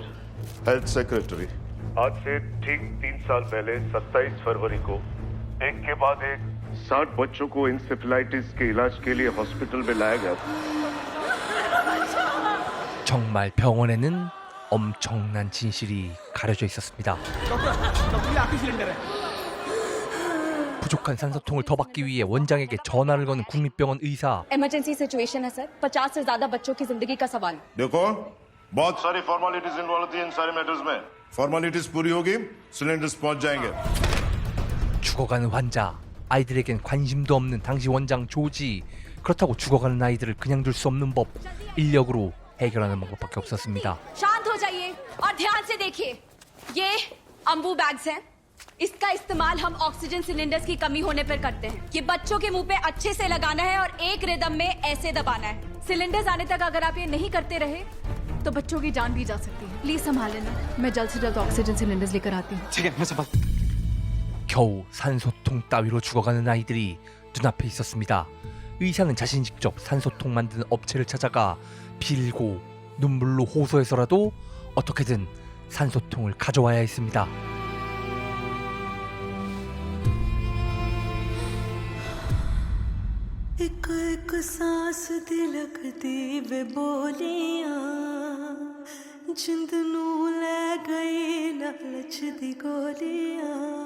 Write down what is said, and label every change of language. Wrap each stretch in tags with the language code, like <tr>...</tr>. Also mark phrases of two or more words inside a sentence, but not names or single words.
<en>health secretary.</en> <hi>आज से ठीक 3 साल पहले 27 फरवरी को एक के बाद एक 60 बच्चों को इंसेफेलाइटिस के इलाज के लिए हॉस्पिटल में लाया गया था।</hi> <ko>정말 병원에는 엄청난 진실이 가려져 있었습니다. 부족한 산소통을 더 받기 위해 원장에게 전화를 거는 국립병원 의사.</ko> <en>emergency situation</en> <hi>है सर, 50 से ज्यादा बच्चों की जिंदगी का सवाल। देखो बहुत सारी फॉर्मेलिटीज इन्वॉल्व थी इन सारे मैटर्स में। फॉर्मेलिटीज पूरी होगी, सिलेंडर्स पहुंच जाएंगे।</hi> <ko>죽어가는 환자, 아이들에겐 관심도 없는 당시 원장 조지. 그렇다고 죽어가는 아이들을 그냥 둘 수 없는 법, 인력으로 해결하는 방법밖에 없었습니다.</ko> <hi>शांत हो जाइए और ध्यान से देखिए, ये</hi> <en>Ambu bags</en> <hi>हैं। इसका इस्तेमाल हम</hi> <en>oxygen cylinders</en> <hi>की कमी होने पर करते हैं। ये बच्चों के मुंह पे अच्छे से लगाना है और एक रिदम में ऐसे दबाना है। सिलेंडर्स आने तक अगर आप ये नहीं करते रहे तो बच्चों की जान भी जा सकती है। प्लीज संभाल लेना, मैं जल्द से जल्द</hi> <en>oxygen cylinders</en> <hi>लेकर आती हूँ। ठीक है, मैं संभाल।</hi> <ko>겨우 산소통 따위로 죽어가는 아이들이 눈앞에 있었습니다. 의사는 자신 직접 산소통 만드는 업체를 찾아가 빌고 눈물로 호소해서라도 어떻게든 산소통을 가져와야 했습니다.</ko> <pa>ਇੱਕ ਇੱਕ ਸਾਹ ਦਿਲਕਦੀ ਵੇ ਬੋਲੀਆਂ ਜਿੰਦ ਨੂੰ ਲੈ ਗਈ ਲਾਲਚ ਦੀ ਗੋਲੀਆਂ</pa>